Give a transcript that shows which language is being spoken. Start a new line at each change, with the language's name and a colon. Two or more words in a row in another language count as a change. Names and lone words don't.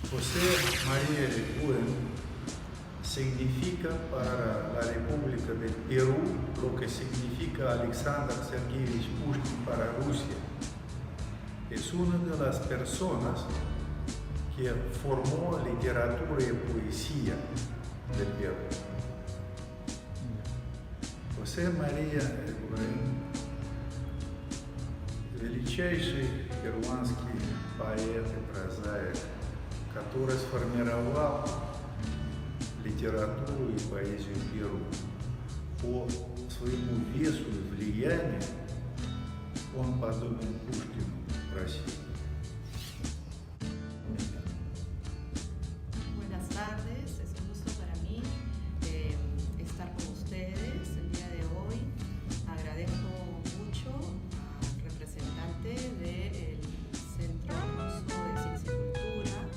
Spanish: José María Eguren significa para la República del Perú lo que significa Alexander Sergeyevich Pushkin para Rusia. Es una de las personas que formó literatura y poesía del Perú.
Russian: José María Eguren, величайший перуанский поэт и прозаик, который сформировал литературу и поэзию Перу. По своему весу и влиянию он подобен Пушкину в России.
Spanish: Buenas tardes, es un gusto para mí estar con ustedes el día de hoy. Agradezco mucho al representante del Centro Ruso de Ciencia y Cultura.